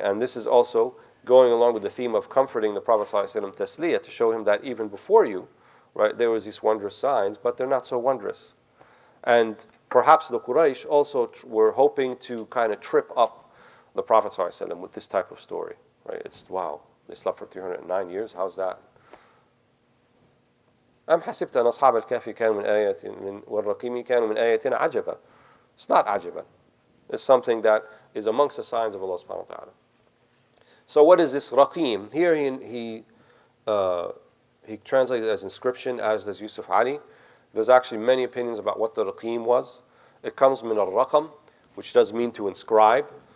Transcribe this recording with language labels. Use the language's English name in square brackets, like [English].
[English] And this is also going along with the theme of comforting the Prophet ﷺ tasliyah, to show him that even before you, right, there was these wondrous signs, but they're not so wondrous. And perhaps the Quraysh also were hoping to kind of trip up the Prophet ﷺ with this type of story. Right? It's, wow, they slept for 309 years, how's that? [Arabic] أم حسبت أن أصحاب الكهف كانوا من آيات والرقيم كانوا من آياتنا عجبا. [English] It's not عجبا. It's something that is amongst the signs of Allah subhanahu wa ta'ala. So what is this raqim? Here he translated it as inscription, as does Yusuf Ali. There's actually many opinions about what the raqim was. It comes min al-raqam, which does mean to inscribe.